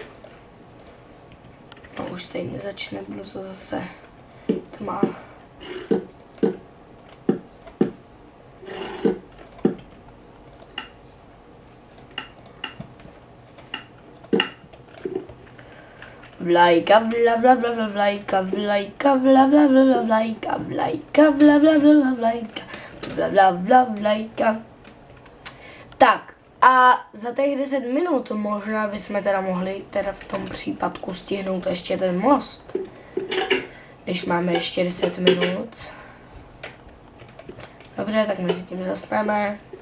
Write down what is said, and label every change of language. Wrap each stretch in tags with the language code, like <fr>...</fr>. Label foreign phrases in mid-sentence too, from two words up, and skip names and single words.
<cs>No už stejně začne brzo zase tma. Vlajka, vla, vla, vla, vla, vlajka, vlajka, vla, vla, vla, vla, vlajka, vlajka, vla, vla, vla, vla, vlajka, vla, vla, vla, vlajka. Tak, a za těch 10 minut možná bychom teda mohli teda v tom případku stihnout ještě ten most. Když máme ještě 10 minut. Dobře, tak mezi tím zasneme.</cs>